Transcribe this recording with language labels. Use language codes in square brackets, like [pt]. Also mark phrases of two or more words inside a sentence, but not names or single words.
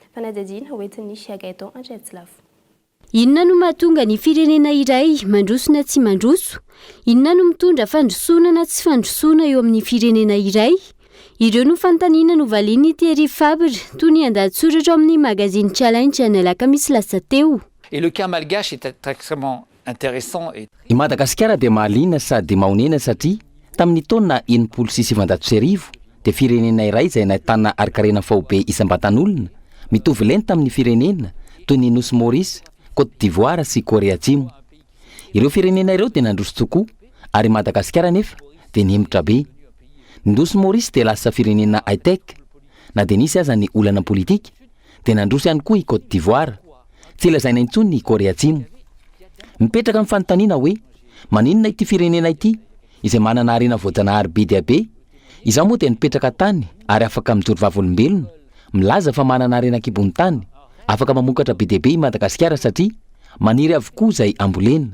[mg] Fanadihadiana hoentin'ny Gaëtan Andriatsilavo. inona no mahatonga ny firenena iray mandroso na tsy mandroso? Inona no mitondra fandrosoana na tsy fandrosoana eo amin'ny firenena iray? Ireo no fanontaniana novaliany Thierry Fabre toy ny an-dahatsoratra amin'ny magazine Challenge ny alakamisy lasa teo. [fr] Et le cas malgache est extrêmement intéressant. [mg] I Madagasikara dia mahaliana sady mahonena satria tamin'ny taona 1990 dia firenena iray izay nahitana arikarena faobe isam-batan'olona mitovy lenta tamin'ny firenena toy ny Nosy Maurice, Côte d'Ivoire sy Corée Atsimo. Ireo firenena ireo dia nandroso tokoa ary Madagasikara nefa dia nihemitra be. Ny Nosy Maurice dia lasa firenena high-tech na dia nisy aza ny olana politika dia nandroso ihany koa i Côte d'Ivoire. Tsy lazaina intsony ny Corée Atsimo. Mipetraka amin'ny fanontaniana hoe maninona ity firenena ity izay manana harena voajanahary be dia be? Izaho moa dia nipetraka tany ary afaka mijoro vavolombelona, milaza fa manana harena kibony tany, afaka mamokatra be dia be i Madagasikara satria maniry avokoa izay ambolena.